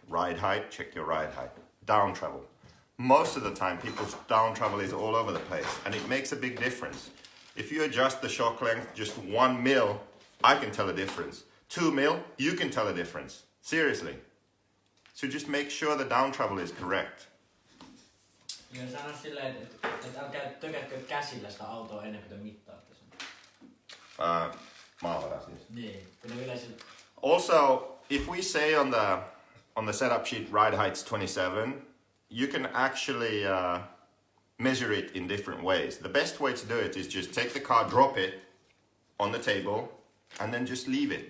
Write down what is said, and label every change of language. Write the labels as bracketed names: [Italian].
[English] Ride height, check your ride height. Down travel. Most of the time, people's down travel is all over the place, and it makes a big difference. If you adjust the shock length just 1 mil, I can tell a difference. 2 mil, you can tell a difference. Seriously. So just make sure the down travel is correct. [Finnish] Joo, sano silleen, että tökätkö käsillä sitä autoa ennen kuin te mittaatte sen. Maavara siis. Niin, kun ne yleensä... [English] Also, if we say on the setup sheet ride height's 27, you can actually measure it in different ways. The best way to do it is just take the car, drop it on the table, and then just leave it.